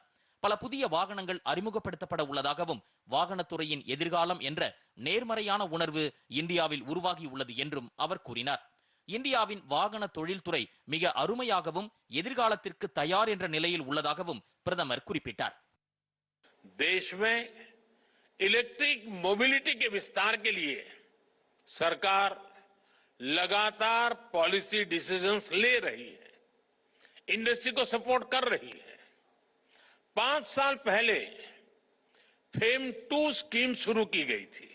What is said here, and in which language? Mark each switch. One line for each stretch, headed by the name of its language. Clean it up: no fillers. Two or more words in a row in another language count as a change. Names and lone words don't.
Tamil: பல புதிய வாகனங்கள் அறிமுகப்படுத்தப்பட உள்ளதாகவும் வாகனத்துறையின் எதிர்காலம் என்ற நேர்மறையான உணர்வு இந்தியாவில் உருவாகியுள்ளது என்றும் அவர் கூறினார். இந்தியாவின் வாகன தொழில்துறை மிக அருமையாகவும் எதிர்காலத்திற்கு தயார் என்ற நிலையில் உள்ளதாகவும் பிரதமர் குறிப்பிட்டார்.
Hindi: देश में इलेक्ट्रिक मोबिलिटी के विस्तार के लिए सरकार लगातार
English: policy decisions
Hindi: ले रही है, इंडस्ट्री को सपोर्ट कर रही है. 5 साल पहले फेम 2 स्कीम शुरू की गई थी.